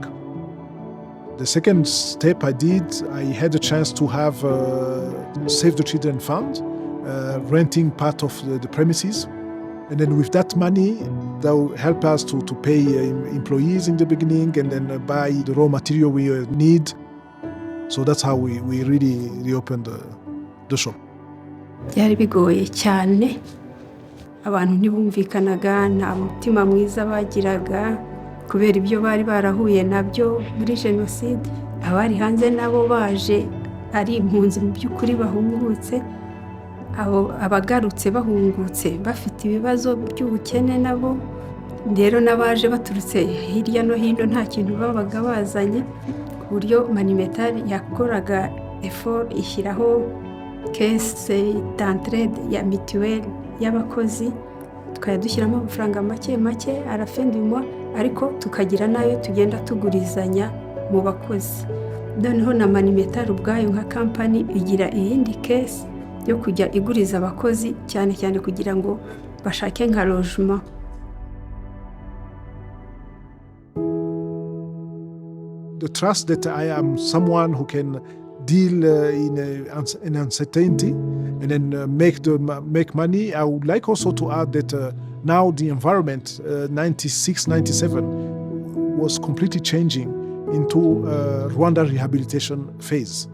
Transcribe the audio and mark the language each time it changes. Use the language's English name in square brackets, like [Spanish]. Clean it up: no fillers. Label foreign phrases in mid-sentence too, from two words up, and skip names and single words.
[English] The second step I did, I had a chance to have Save the Children Fund, renting part of the premises. And then with that money, that will help us to pay employees in the beginning and then buy the raw material we need. So that's how we really reopened the shop. [Kinyarwanda] Byari bigoye cyane, abantu ntibumvikanaga, nta mutima mwiza bagiraga kubera ibyo bari barahuye nabyo muri genocide. Abari hanze nabo baje ari impunzi mu by'ukuri bahungutse, abagarutse bahungutse bafite ibibazo by'ubukene nabo, rero n'abaje baturutse hirya no hino nta kintu babaga bazanye, ku buryo Monumental yakoraga effort ishyiraho [French] caisse d'entraide [Kinyarwanda] ya mituelle y'abakozi, tukajya dushyiramo amafaranga make make [French] à la fin du mois, [Kinyarwanda] ariko tukagira nayo tugenda tugurizanya mu bakozi. Noneho na Monumental ubwayo nka company igira iyindi caisse yo kujya iguriza abakozi cyane cyane kugira ngo bashake nka logement. [English] The trust that I am someone who can deal in uncertainty and then make money. I would like also to add that now the environment, 96, 97, was completely changing into Rwanda rehabilitation phase.